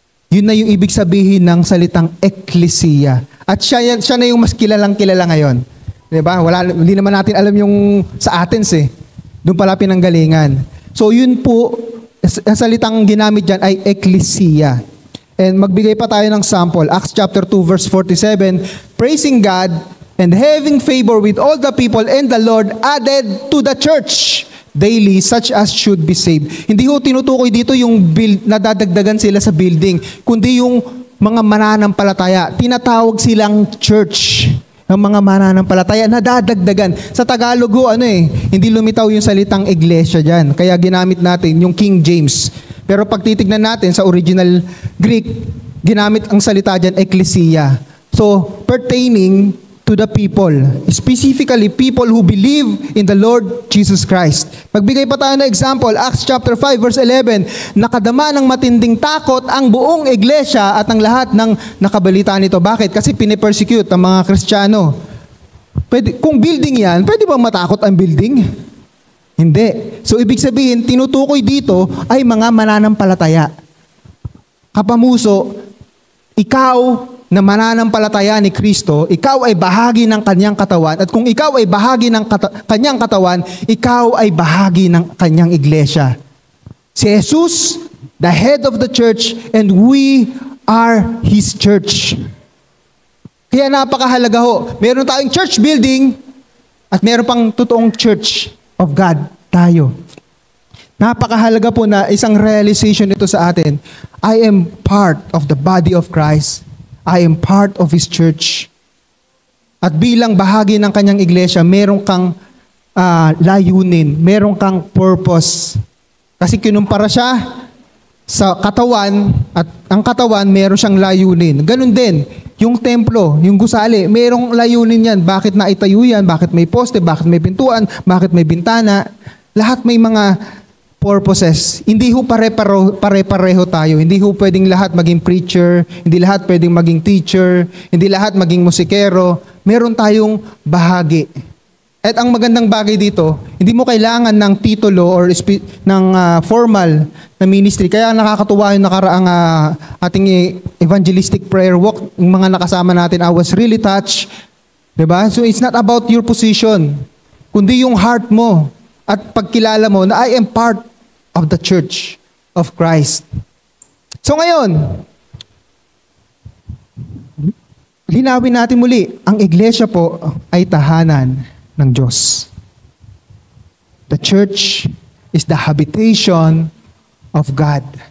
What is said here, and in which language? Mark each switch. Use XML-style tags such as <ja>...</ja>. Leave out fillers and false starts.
<tl>Yun na yung ibig sabihin ng salitang eklesiya. At siya na yung mas kilalang kilala ngayon. Diba? Hindi naman natin alam yung sa Athens eh. Doon pala pinanggalingan. So yun po, ang salitang ginamit dyan ay eklesiya. And magbigay pa tayo ng sample.</tl> <en>Acts chapter 2 verse 47, praising God and having favor with all the people, and the Lord added to the church daily such as should be saved.</en> <tl>Hindi ho tinutukoy dito yung nadadagdagan sila sa building, kundi yung mga mananampalataya. Tinatawag silang church. Ang mga mananampalataya nadadagdagan. Sa Tagalog ho, hindi lumitaw yung salitang iglesia dyan. Kaya ginamit natin yung King James. Pero pag titignan natin sa original Greek, ginamit ang salita dyan, ecclesia.</tl> <en>So, pertaining to the people, specifically people who believe in the Lord Jesus Christ.</en> <tl>Magbigay pa tayo ng example, Acts chapter 5 verse 11, nakadama ng matinding takot ang buong iglesia at ang lahat ng nakabalita nito. Bakit? Kasi pinipersecute ang mga Kristiyano. Kung building yan, pwede bang matakot ang building? Hindi. So ibig sabihin, tinutukoy dito ay mga mananampalataya. Kapamuso, ikaw na mananampalataya ni Kristo, ikaw ay bahagi ng kanyang katawan, at kung ikaw ay bahagi ng kanyang katawan, ikaw ay bahagi ng kanyang iglesia.</tl> <en>Si Jesus, the head of the church, and we are His church.</en> <tl>Kaya napakahalaga ho. Meron tayong church building, at meron pang totoong church of God tayo. Napakahalaga po na isang realization ito sa atin.</tl> <en>I am part of the body of Christ. I am part of His church.</en> <tl>At bilang bahagi ng kanyang iglesia, meron kang layunin, meron kang purpose. Kasi kinumpara siya sa katawan, at ang katawan meron siyang layunin. Ganun din, yung templo, yung gusali, merong layunin yan. Bakit naitayo yan? Bakit may poste? Bakit may pintuan? Bakit may bintana? Lahat may mga purposes. Hindi ho pare-pareho tayo. Hindi ho pwedeng lahat maging preacher, hindi lahat pwedeng maging teacher, hindi lahat maging musikero. Meron tayong bahagi. At ang magandang bagay dito, hindi mo kailangan ng titulo or ng formal na ministry. Kaya nakakatuwa yung nakaraang ating evangelistic prayer walk, yung mga nakasama natin,</tl> <en>I was really touched.</en> <tl>Diba?</tl> <en>So it's not about your position,</en> <tl>kundi yung heart mo at pagkilala mo na</tl> <en>I am part of the Church of Christ.</en> <tl>So ngayon, linawin natin muli, ang iglesia po ay tahanan ng Diyos.</tl> <en>The church is the habitation of God.</en>